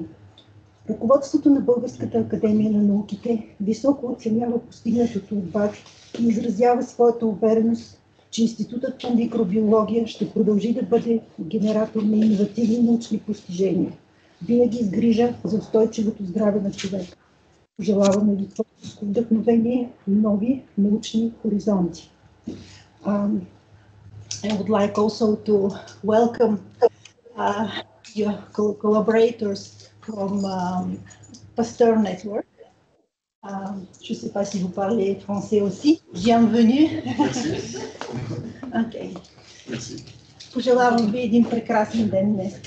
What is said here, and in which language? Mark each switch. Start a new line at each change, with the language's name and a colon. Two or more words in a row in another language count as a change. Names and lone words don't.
Bulgarian: Ръководството на Българската академия на науките високо оценява постигнатото от вас и изразява своята увереност, че Институтът по микробиология ще продължи да бъде генератор на иновативни научни постижения, винаги с грижа за устойчивото здраве на човека. Пожелаваме ви творческо вдъхновение и нови научни хоризонти.
English: I would like also to welcome your collaborators from Pasteur Network.
French: Je ne sais pas si vous parlez français aussi. Bienvenue.
Bulgarian: Okay. Пожелавам ви един прекрасен ден днес.